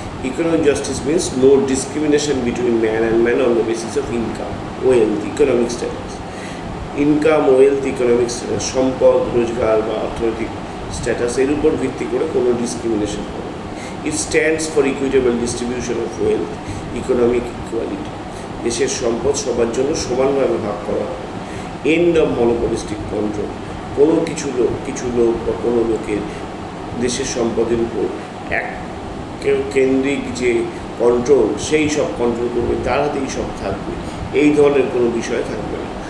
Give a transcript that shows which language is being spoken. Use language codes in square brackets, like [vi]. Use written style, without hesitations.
[en] Economic justice means no discrimination between man and man on the basis of income, wealth, economic status. Income, wealth, economic status, [bn] সম্পদ, রোজগার বা অর্থনৈতিক status এর উপর ভিত্তি করে কোনো ডিসক্রিমিনেশন হবে না। [en] It stands for equitable distribution of wealth, economic equality. [bn] দেশের সম্পদ সবার জন্য সমানভাবে ভাগ করা হবে। [en] End of monopolistic control. [bn] কোনো কিছু লোক বা কোনো লোকের দেশের সম্পদের উপর এক কেন্দ্রিক যে কন্ট্রোল, সেই সব কন্ট্রোল করবে, তার হাতেই সব থাকবে, এই ধরনের কোনো বিষয় থাকবে না।